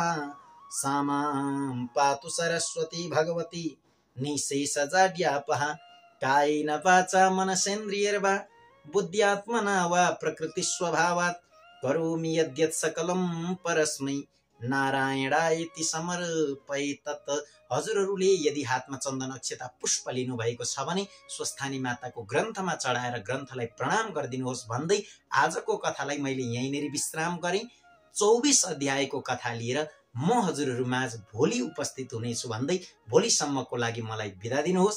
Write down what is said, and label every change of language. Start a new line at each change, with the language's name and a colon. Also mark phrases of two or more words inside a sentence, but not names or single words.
Sanskrit: सा मां पातु सरस्वती भगवती निःशेषजाड्यापः कायेन वाचा मनसेन्द्रियैर्वा बुद्ध्यात्मना वा प्रकृतिस्वभावात् करोमि यद्यत् सकलं परस्मै नारायणायति समर्पयेत्।
Nepali: हजुरहरूले यदि हातमा चन्दन अक्षता पुष्प लिनु भएको छ भने स्वस्थानी माताको ग्रन्थमा चढाएर ग्रन्थलाई प्रणाम गरिदिनुहोस् भन्दै आजको कथालाई मैले यहीँनेरि विश्राम गरेँ। 24 अध्यायको कथा लिएर म हजुरहरू माझ भोलि उपस्थित हुनेछु भन्दै भोलिसम्मको लागि मलाई बिदा दिनुहोस्।